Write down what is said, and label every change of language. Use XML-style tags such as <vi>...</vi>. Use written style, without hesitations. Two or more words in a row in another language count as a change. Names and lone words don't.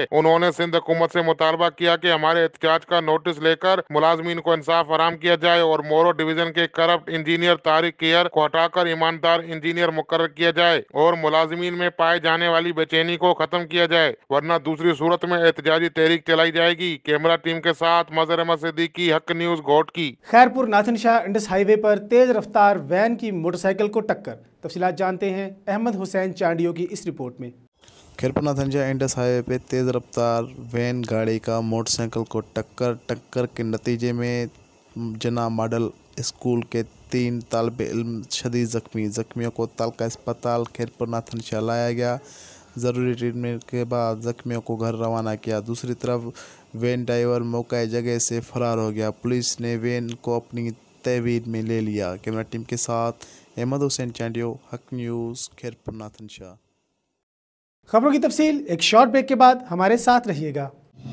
<ur>انہوں نے سندھ حکومت سے مطالبہ کیا کہ ہمارے احتجاج کا نوٹس لے کر ملازمین کو انصاف فراہم کیا جائے اور مورو ڈویژن کے</ur> <en>corrupt engineer</en> <ur>طارق کیر کو ہٹا کر ایماندار انجینئر مقرر کیا جائے اور ملازمین میں پائے جانے والی بے چینی کو ختم کیا جائے، ورنہ دوسری صورت میں احتجاجی تحریک چلائی جائے گی.</ur> <en>camera team</en> <ur>کے ساتھ مظہر احمد صدیقی، حق نیوز, घोटकी। خیرپور ناتھن شاہ انڈس ہائی وے پر تیز رفتار وین کی موٹر سائیکل کو ٹکر. تفصیلات جانتے ہیں احمد حسین چانڈیو کی اس رپورٹ میں. خیرپور ناتھن شاہ انڈس ہائی وے پہ تیز رفتار وین گاڑی کا موٹر سائیکل کو ٹکر کے نتیجے میں جنا ماڈل اسکول کے 3 طالب علم شدید زخمیوں کو تعلقہ اسپتال خیرپور ناتھن شاہ لایا گیا. ضروری ٹریٹمنٹ کے بعد زخمیوں کو گھر روانہ کیا. دوسری طرف</ur> <en>van driver</en> <ur>موقع جگہ سے فرار ہو گیا. پولیس نے وین کو اپنی تحویل میں لے لیا.</ur> <en>camera team</en> <ur>کے ساتھ احمد حسین چانڈیو، حق نیوز، خیرپور ناتھن شاہ. خبروں کی تفصیل ایک</ur> <en>short break</en> <ur>کے بعد ہمارے ساتھ رہیے گا.</ur>